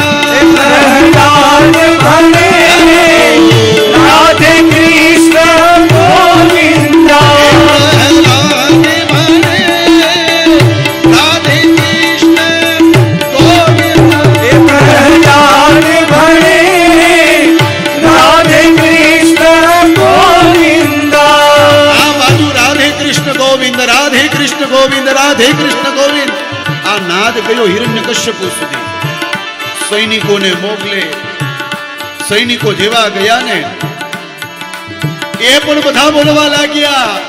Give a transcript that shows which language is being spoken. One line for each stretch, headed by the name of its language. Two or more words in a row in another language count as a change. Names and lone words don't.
Gujarati: प्रहलाद भणे राधे कृष्ण गोविंद प्रहलाद भणे राधे कृष्ण गोविंद हे प्रहलाद भणे राधे कृष्ण गोविंद આ બાજુ રાધે કૃષ્ણ ગોવિંદ રાધે કૃષ્ણ ગોવિંદ રાધે કૃષ્ણ ગોવિંદ આ નાદ ગયો હિરણ્યકશ્યપુ સુધી સૈનિકોને મોકલે સૈનિકો જેવા ગયા ને એ પણ બધા બોલવા લાગ્યા